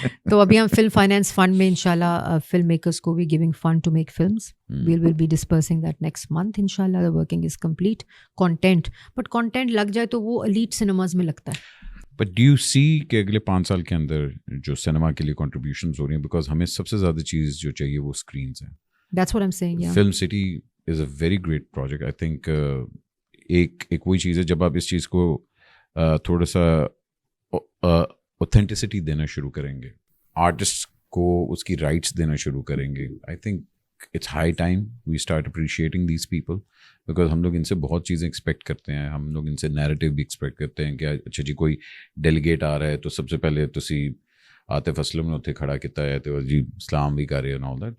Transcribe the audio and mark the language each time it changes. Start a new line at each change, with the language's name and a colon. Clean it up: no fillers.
Urdu: تو ابھی ہم فلم فائنینس فنڈ میں انشاءاللہ فلم میکرس کو بھی
English: Giving fund to make films. We will be dispersing that next month انشاءاللہ. The working is complete.
Urdu: Content but content لگ جائے تو وہ ایلیٹ سنیماز میں لگتا ہے.
English: but do you see
Urdu: کہ اگلے 5 سال کے اندر جو سنیما کے لیے کنٹریبیوشنز ہو رہی ہیں, بیکاز ہمیں سب سے زیادہ چیز جو چاہیے وہ اسکرینز ہیں.
English: That's what I am seeing. Film city is a very great project. I think
Urdu: ایک وہی چیز ہے جب آپ اس چیز کو تھوڑا سا اوتھینٹسٹی دینا شروع کریں گے, آرٹسٹ کو اس کی رائٹس دینا شروع کریں گے,
English: I think it's high time we start appreciating these people.
Urdu: Because ہم لوگ ان سے بہت چیزیں ایکسپیکٹ کرتے ہیں. ہم لوگ ان سے نیریٹیو بھی ایکسپیکٹ کرتے ہیں کہ اچھا جی کوئی ڈیلیگیٹ آ رہا ہے تو سب سے پہلے
Punjabi: تسی عاطف اسلم نے اتنے کھڑا کیتا ہے
Urdu: تو جی اسلام بھی کر رہے ہیں
English: All that.